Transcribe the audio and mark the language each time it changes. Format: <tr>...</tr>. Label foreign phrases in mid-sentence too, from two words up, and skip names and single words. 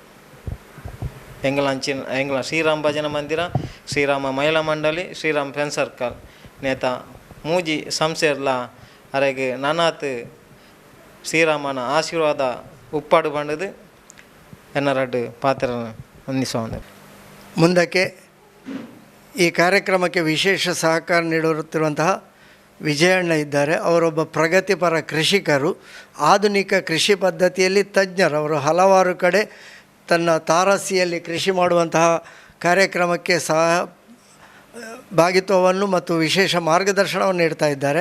<tcy>ಎಂಗ್ಲ ಶ್ರೀರಾಮ್ ಭಜನಾ ಮಂದಿರ, ಶ್ರೀರಾಮ ಮಹಿಳಾ ಮಂಡಳಿ, ಶ್ರೀರಾಮ್ ಫ್ರೆಂಡ್ ಸರ್ಕಲ್ ನೇತ ಮೂಜಿ ಸಂಸ್ಥೆರ್ಲ ಅರೆಗೆ ನನಾತ್ ಶ್ರೀರಾಮನ ಆಶೀರ್ವಾದ ಉಪ್ಪಾಡು ಬಂಡದು ಎನ್ನರಡ್ಡು ಪಾತ್ರ ಹೊಂದಿಸುವ.</tcy> <kn>ಮುಂದಕ್ಕೆ ಈ ಕಾರ್ಯಕ್ರಮಕ್ಕೆ ವಿಶೇಷ ಸಹಕಾರ ನೀಡುತ್ತಿರುವಂತಹ ವಿಜಯಣ್ಣ ಇದ್ದಾರೆ. ಅವರೊಬ್ಬ ಪ್ರಗತಿಪರ ಕೃಷಿಕರು, ಆಧುನಿಕ ಕೃಷಿ ಪದ್ಧತಿಯಲ್ಲಿ ತಜ್ಞರು. ಅವರು ಹಲವಾರು ಕಡೆ ತನ್ನ ತಾರಸಿಯಲ್ಲಿ ಕೃಷಿ ಮಾಡುವಂತಹ ಕಾರ್ಯಕ್ರಮಕ್ಕೆ ಭಾಗಿತ್ವವನ್ನು ಮತ್ತು ವಿಶೇಷ ಮಾರ್ಗದರ್ಶನವನ್ನು ನೀಡ್ತಾ ಇದ್ದಾರೆ.</kn>